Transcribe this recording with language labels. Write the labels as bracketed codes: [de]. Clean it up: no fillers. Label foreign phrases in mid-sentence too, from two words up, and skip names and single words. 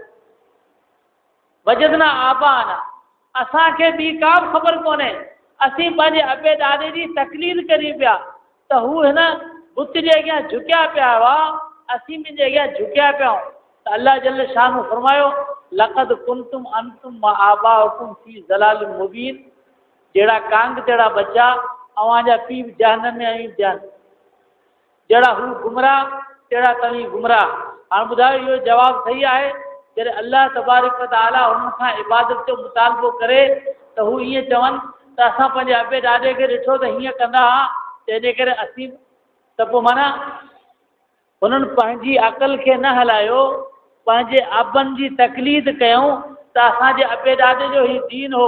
[ar] وجدنا آباءنا, [sd] असांखे ॿी का बि ख़बर कोन्हे, असीं पंहिंजे अबे ॾाॾे जी तकलीद करी पिया त हू हिन बुत जे अॻियां झुकिया पिया हुआ, असीं मुंहिंजे अॻियां झुकिया पिया आहियूं। त अल्लाह जल शान फरमायो [ar] لقد كنتم أنتم وآباؤكم في ضلال مبين. [sd] जहिड़ा कांग तहिड़ा बच्चा, अव्हांजा पीउ बि जहन्नम में ऐं ध्यानु। जहिड़ा हू गुमराह तहिड़ा तव्हीं गुमराह। हाणे ॿुधायो इहो जवाबु सही आहे? जॾहिं [ar] الله تبارك وتعالى [sd] हुननि खां इबादत जो मुतालबो करे त हू ईअं चवनि त असां पंहिंजे अबे ॾाॾे खे ॾिठो त हीअं कंदा हुआ, तंहिंजे करे असीं त पोइ माना हुननि पंहिंजी अक़ल खे न हलायो, पंहिंजे अबनि जी तकलीद कयूं त असांजे अबे ॾाॾे जो ही दीन हो।